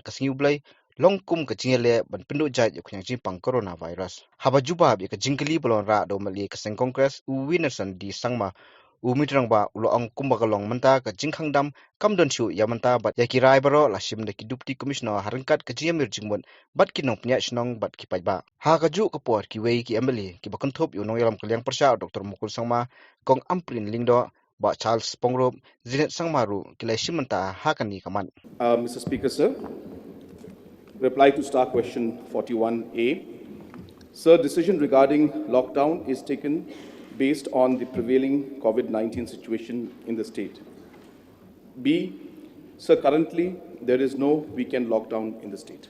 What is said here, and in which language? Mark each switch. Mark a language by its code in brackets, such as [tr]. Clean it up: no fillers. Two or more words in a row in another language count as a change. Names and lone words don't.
[kha] ka singiu blai longkum ka jingele ban pindu jai ya kunyang jing pang coronavirus haba juba ya ka jingkli bolon ra do mali ka seng congress winnerson di sangma mitrang ba ulo ang kumba kalong menta ka jingkhangdam kamdon chu ya menta bat ya kirai baro la shim de ki [en] deputy commissioner [kha] harangkat ka jingmir jingmon bat ki nong pnya shnong bat ki pajba ha ka ju ka por ki wei ki emily ki bakon thop yu nong yalam kalyang persha dr mukul sangma kong amprin lingdo ba charles pongrop zinet sangmaru ki lai shimanta ha kan ni kaman [en] Mr. Speaker, sir, reply to Star Question 41A. Sir, decision regarding lockdown is taken based on the prevailing COVID-19 situation in the state. B, sir, currently there is no weekend lockdown in the state.